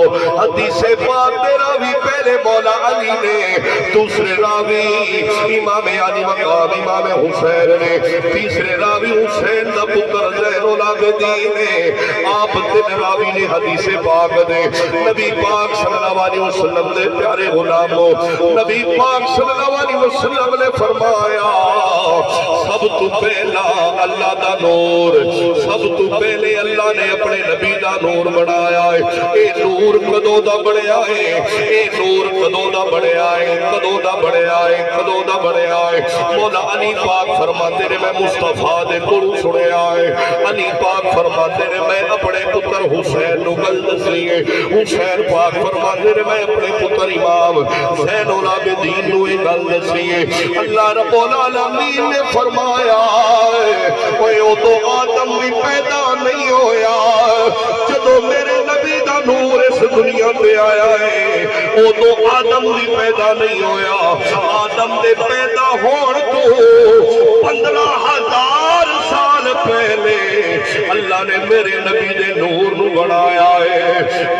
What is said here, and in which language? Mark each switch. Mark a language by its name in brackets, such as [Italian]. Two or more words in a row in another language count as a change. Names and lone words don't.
[Punjabi] حدیث پاک تیرا بھی پہلے مولا علی نے، دوسرے راوی امام علی مقام امام حسین نے، تیسرے راوی حسین دا پتر زین العابدین نے، آپ تین راوی نے حدیث پاک دے نبی پاک صلی اللہ علیہ وسلم دے پیارے غلاموں، نبی پاک صلی اللہ علیہ وسلم نے فرمایا سب تو پہلا اللہ دا نور، سب تو پہلے اللہ نے اپنے نبی دا نور بنایا ہے۔ اے نور کدوں دا بڑھیا ہے، اے نور کدوں دا بڑھیا ہے، کدوں دا بڑھیا ہے، کدوں دا بڑھیا ہے۔ مولا علی پاک فرماتے نے میں مصطفیٰ دے کول سنیا ہے، علی پاک فرماتے نے میں اپنے پتر حسین نو گل دسی ہے، حسین پاک فرماتے نے میں اپنے پتر امام زین العابدین نو گل دسی ہے۔ اللہ رب العالمین نے فرمایا اوہ تو آدم بھی پیدا نہیں ہویا جدو میرے نبی دا نور اس دنیا پہ آیا ہے، او تو آدم بھی پیدا نہیں ہویا، آدم دے پیدا ہون تو 15,000 سال پہلے اللہ نے میرے نبی دے نور نو بنایا ہے۔